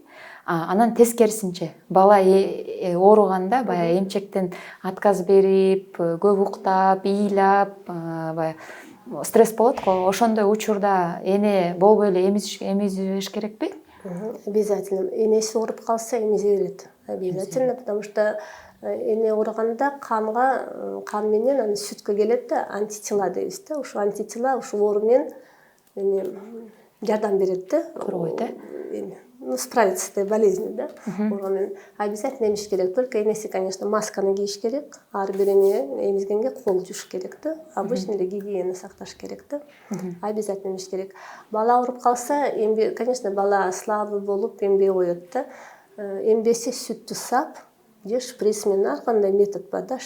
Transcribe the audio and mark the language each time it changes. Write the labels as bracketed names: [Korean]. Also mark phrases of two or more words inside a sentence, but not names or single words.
[Kyrgyz] Анан тескерисинче, бала ооруганда баягы эмчектен отказ берип, көп уктап, ыйлап, баягы стресс болот го. Ошондой учурда эне болбой эле эмизе бериш керекпи? [Russian] Обязательно. [Kyrgyz] Энеси ооруп калса эмизе берет. [Russian] Обязательно, потому что [Kyrgyz] эне ооруганда кан менен аны сүткө келет да, антитела дейбиз да. Ушу антитела ушу оору менен жардам берет да. Коргойт, [Russian] Справиться с этой болезнью, да. [Kyrgyz] Обязательно эмиш керек. Только энеси, конечно, масканы кийиш керек. Ар бир эне эмизгенге кол жууш керек да. Обычно эле гигиена сакташ керек да. Обязательно эмиш керек. Бала ооруп калса, конечно, бала слабый болуп эмбей коет да. Эмбесе сүттү сап, же шприц менен, ар кандай метод бар да.